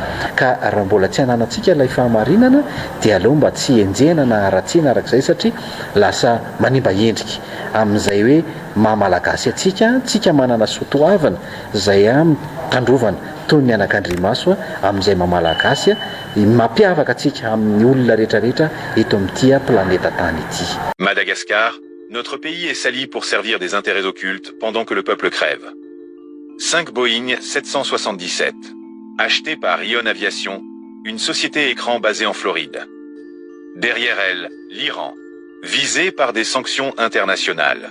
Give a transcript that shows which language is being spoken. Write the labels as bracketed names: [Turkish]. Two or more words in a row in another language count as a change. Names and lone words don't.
[Malagasy] Ka raha mbola tsy hananantsika ilay fahamarinana dia aleo mba tsy enjehana na aratsiana arak'izay satria lasa manimba endrika amin'izay hoe mahamalagasy tsika manana soatoavana izay tandrovana toy ny anak'Andriamaso amin'izay mamalagasy mampiavaka atsika amin'ny olona rehetrarehetra eto amin'ity planeta tany ity. [French] Madagascar, notre pays est sali pour servir des intérêts occultes pendant que le peuple crève. 5 Boeing 777, achetés par Ion Aviation, une société écran basée en Floride. Derrière elle, l'Iran, visé par des sanctions internationales.